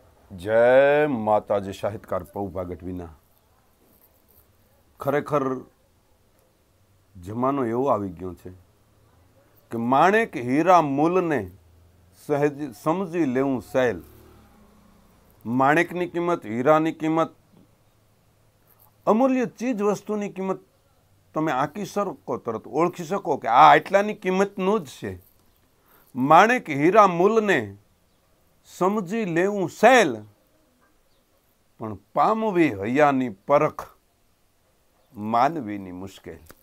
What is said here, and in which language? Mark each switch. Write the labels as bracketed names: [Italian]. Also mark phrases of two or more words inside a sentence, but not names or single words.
[Gujarati] જય માતાજી સાહિત્યકાર પૌભા ગઢવીના ખરેખર જમાનો એવો આવી ગયો છે કિ માણેક હીરા મૂલ ને સહજ સમજી લેવું સહેલ। માણેકની કિંમત, હીરાની કિંમત, અમૂલ્ય ચીજ વસ્તુની કિંમત તમે આંકી સકો, તરત ઓળખી સકો કિ આ આટલાની કિંમતનું જ છે। માણેક હીરા મૂલ ને સમજી લેવું સહેલ, પણ પામવી હયાની પરખ માનવીની મુશ્કેલ।